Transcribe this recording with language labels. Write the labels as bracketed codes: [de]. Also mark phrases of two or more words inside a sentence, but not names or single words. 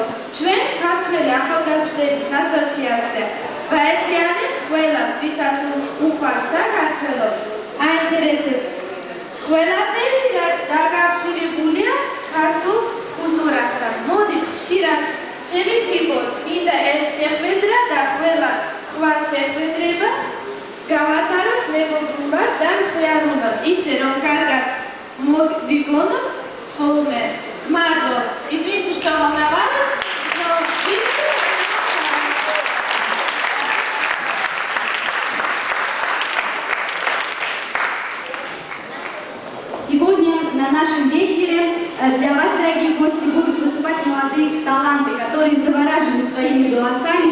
[ka] ჩვენ ქართველი ახალგაზრდების ასოციაცია ვაერთიანებთ ყველას, ვისაც უყვარს საქართველო, აინტერესებს ყველაფერი, რაც დაკავშირებულია ქართულ კულტურასთან. მოდით ხშირად შევიფიქროთ, მინდა ეს შეხვედრა და ყველა სხვა შეხვედრება გავატაროთ მეგობრულად და მხიარულად, ისე რომ კარგად მოვიგონოთ ხოლმე. [ru] Марго, извините, что волновалась, но Сегодня на нашем вечере для вас, дорогие гости, будут выступать молодые таланты, которые завораживают своими голосами.